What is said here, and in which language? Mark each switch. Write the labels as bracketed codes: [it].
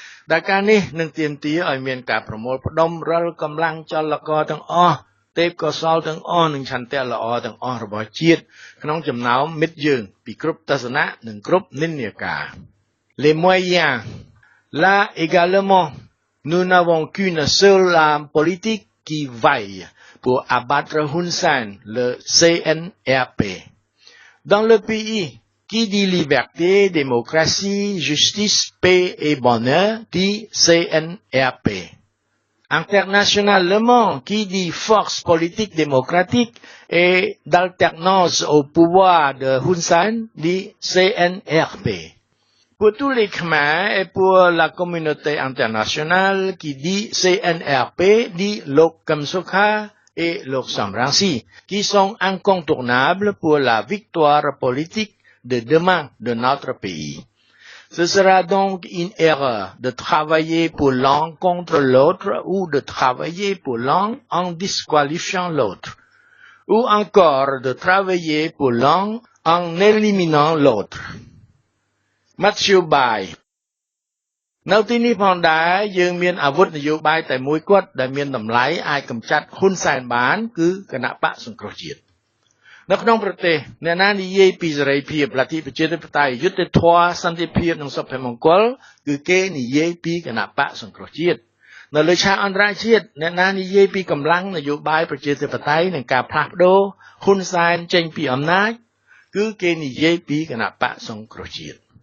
[km] ដែលការនេះនឹងទាមទារឲ្យមានការប្រមូលផ្ដុំរាល់កម្លាំងចលករទាំងអស់ទេពកោសល្យទាំងអស់និងឆន្ទៈល្អទាំងអស់របស់ជាតិក្នុងចំណោមមិត្តយើងពីគ្រប់ទស្សនៈនិងគ្រប់និន្នាការ [fr] Les moyens là également nous n'avons qu'une seule arme politique qui vaille pour abattre Hun Sen, le CNRP. Dans le pays, qui dit liberté, démocratie, justice, paix et bonheur, dit CNRP. Internationalement, qui dit force politique démocratique et d'alternance au pouvoir de Hun Sen, dit CNRP. Pour tous les Khmers et pour la communauté internationale qui dit CNRP, dit Lok Kham Sokha et Lok Samransi, qui sont incontournables pour la victoire politique de demain de notre pays. Ce sera donc une erreur de travailler pour l'un contre l'autre ou de travailler pour l'un en disqualifiant l'autre, ou encore de travailler pour l'un en éliminant l'autre. Matthew Bai [km] នៅទីនេះផងដែរយើងមានអាវុធនយោបាយតែមួយគត់ដែលមានតម្លៃអាចកម្ចាត់ហ៊ុនសែនបានគឺគណៈបកសង្គ្រោះជាតិនៅក្នុងប្រទេសអ្នកណានិយាយពីសេរីភាពលទ្ធិប្រជាធិបតេយ្យយុត្តិធម៌សន្តិភាពនិងសុភមង្គលគឺគេនិយាយពីគណៈបកសង្គ្រោះជាតិនៅលើឆាកអន្តរជាតិអ្នកណានិយាយពីកម្លាំងនយោបាយប្រជាធិបតេយ្យនិងការផ្លាស់ប្ដូរហ៊ុនសែនចេញពីអំណាចគឺគេនិយាយពីគណៈបកសង្គ្រោះជាតិ